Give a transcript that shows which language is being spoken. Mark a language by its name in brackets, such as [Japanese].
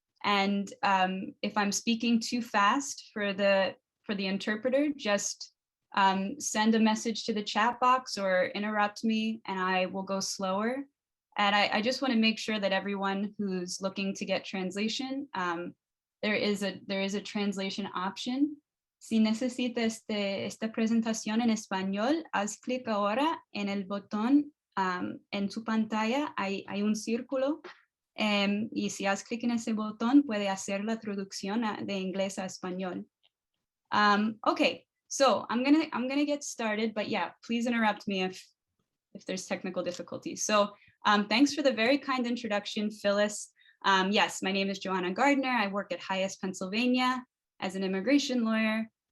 [English] And if I'm speaking too fast for the interpreter, just send a message to the chat box or interrupt me, and I will go slower. And I just want to make sure that everyone who's looking to get translation, there is a translation option. [Spanish] Si necesita esta presentación en español, haz clic ahora en el botón en su pantalla, hay un círculo. Y si haz clic en ese botón, puede hacer la traducción de inglés a español. [English] Okay, so I'm gonna get started, but yeah, please interrupt me if there's technical difficulties. So thanks for the very kind introduction, Phyllis. Yes, my name is Joanna Gardner. I work at HIAS Pennsylvania as an immigration lawyer.